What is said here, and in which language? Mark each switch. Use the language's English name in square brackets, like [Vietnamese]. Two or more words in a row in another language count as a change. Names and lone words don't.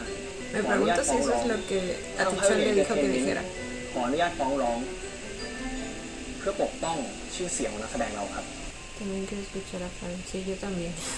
[Spanish] Me pregunto si eso es lo que a Tichon le dijo que dijera. [Thai] ขออนุญาตฟ้องร้อง เพื่อปกป้องชื่อเสียงของนักแสดงเราครับ [Spanish] También quiero escuchar a Fan. Sí, yo también.